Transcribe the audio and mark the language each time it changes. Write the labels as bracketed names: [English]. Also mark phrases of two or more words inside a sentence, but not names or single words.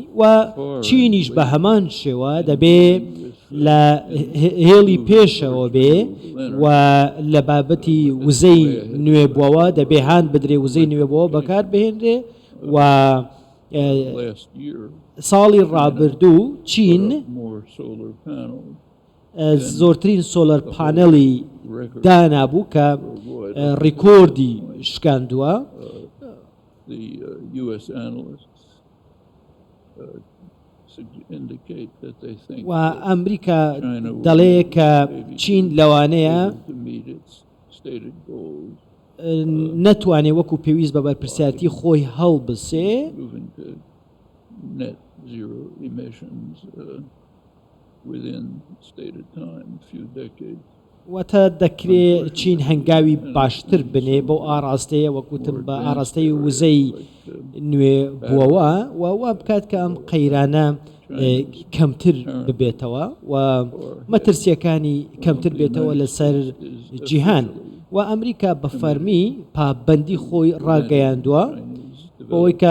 [Central Kurdish] و چینیش بە هەمان شێوە دەبێ لە هێڵی پێشەوە بێ و لە بابەتی وزەی نوێبووەوە دەبێ هاان بدرێ وزەی نوێبەوە بەکار بهێنرێ. و ساڵی ڕابردوو چین زۆرترین [English] solar panel [Central Kurdish] دانابوو کە ڕیکۆردی شکاندووە [English] the U.S. analysts indicate that they think [Central Kurdish] و ئەمریکا دەڵێ کە چین لەوانەیە [English] to meet its stated goals, [Central Kurdish] نەتوانێت وەکو پێویست بە بەرپرسیارەتی خۆی هەڵبسێ [English] moving to net zero emissions within stated time, a few decades. [Central Kurdish] واتە دەکرێت چین هەنگاوی باشتر بنێ بۆ ئاراستەیە وەکوتم بە ئاراستەی وزەی نوێ بووەوە و وا بکات کە ئەم قەیرانە کەمتر ببێتەوە و مەترسیەکانی کەمتر بێتەوە لەسەر جیهان و ئەمریکا بە فەرمی پابەندی خۆی ڕاگەیاندووە بۆی کە